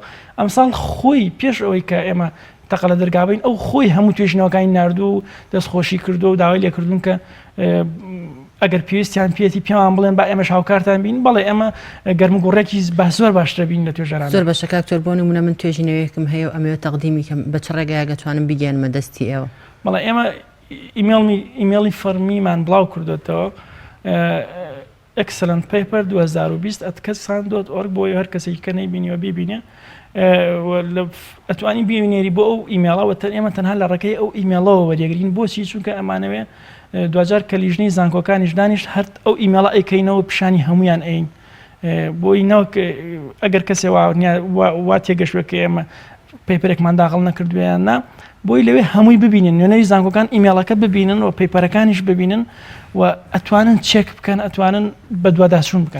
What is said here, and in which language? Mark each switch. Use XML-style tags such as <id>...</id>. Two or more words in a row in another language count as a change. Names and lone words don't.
<ckb>ئەم ساڵ خۆی پێش ئەوەی کە ئێمە تەقە لە دەرگابین ئەو خۆی هەموو توێژنەوەکانی نردوو و دەستخۆشی کردو و داوای لێکردون کە ئەگەر پێویستیان پێێتی پێمان بڵێن با ئێمەش هاوکارتان بین، بەڵێ ئێمە گەرمگوڕێکی زۆر باشترە بین لە توێژەران. زۆر بەشە کاکتۆر بۆ نمونە من توێژینەوەیەکم هەیە و ئەمەوێت تەقدیمی کەم بە چ ڕێگایە دەتوانم بگەێنمە دەستی ئێوە؟ بەڵێ ئێمە ئیمێڵی فەرمیمان بڵاو کردوێتەوە excellent paper 2020@kasan.org بۆ هەر کەسێکی کە نەیبینیوە ببینێ ئەتوانی ببینێری بۆ ئەو ئیمێڵەوە ئێمە تەنها لە ڕێگەی ئەو ئیمێڵەوە وەریەگرین بۆچی چونکە ئەمانەوێ دوجار کە لیژنەی زانکۆکانیش دانیشت هەر ئەو ئیمێڵە ئەیکەینەوە پیشانی هەمویان ئەین بۆی نەوە ئەگەر کەسێ وا تێگەشتووە کە ئێمە پەیپەرێکمان داخڵ نەکردویان نا بۆی لەوێ هەمووی ببینن نوێنەری زانکۆکان ئیمێڵەکە ببینن و پەیپەرەکانیش ببینن و ئەتوانن چێک بکەن ئەتوانن بە دوواداچوون بکەن.</ckb>